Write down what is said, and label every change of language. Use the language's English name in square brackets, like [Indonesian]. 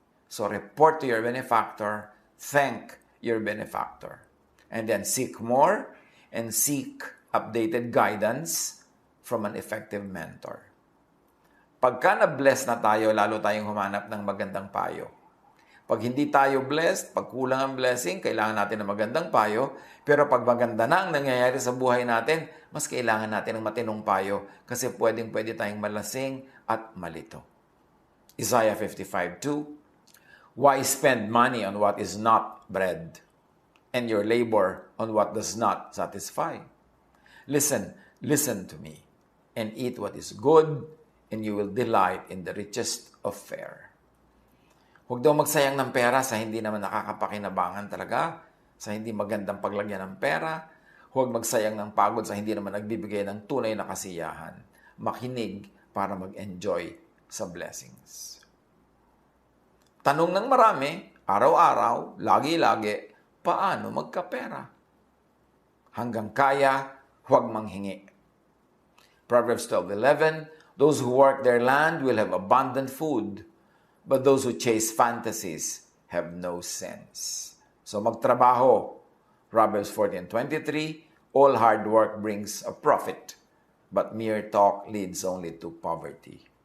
[English] So, report to your benefactor, thank your benefactor, and then seek more and seek updated guidance from an effective mentor. [Filipino] Pagka na-bless na tayo, lalo tayong humanap ng magandang payo. Pag hindi tayo blessed, pag kulang ang blessing, kailangan natin ng magandang payo. Pero pag maganda na ang nangyayari sa buhay natin, mas kailangan natin ng matinong payo kasi pwedeng-pwede tayong malasing at malito. [English] Isaiah 55:2, why spend money on what is not bread, and your labor on what does not satisfy? Listen to me, and eat what is good, and you will delight in the richest of fare. [Filipino] Huwag daw magsayang ng pera sa hindi naman nakakapakinabangan talaga, sa hindi magandang paglagyan ng pera. Huwag magsayang ng pagod sa hindi naman nagbibigay ng tunay na kasiyahan. Makinig para mag-enjoy sa blessings. Tanong ng marami, araw-araw, lagi-lagi, paano magkapera? Hanggang kaya, huwag manghingi. [English] Proverbs 12:11, those who work their land will have abundant food, but those who chase fantasies have no sense. [Filipino] So magtrabaho. [English] Proverbs 14:23, all hard work brings a profit, but mere talk leads only to poverty.